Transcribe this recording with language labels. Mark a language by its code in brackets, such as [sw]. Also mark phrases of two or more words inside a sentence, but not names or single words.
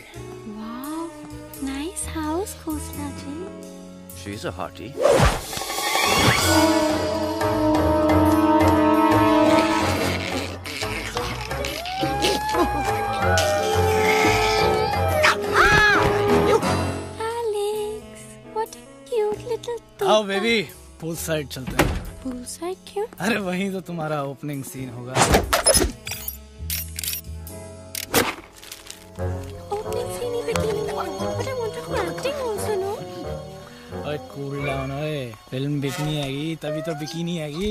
[en] Wow, nice house, Khosla ji. She's a hottie. Alex, what a cute little thing. [hi] आओ बेबी, [en] pool side [hi] चलते हैं। [en] pool side [hi] क्यों? अरे वहीं तो तुम्हारा [en] opening scene [hi] होगा। [en] cool down [hi] ओए, फिल्म बिकनी आएगी तभी तो बिकिनी आएगी।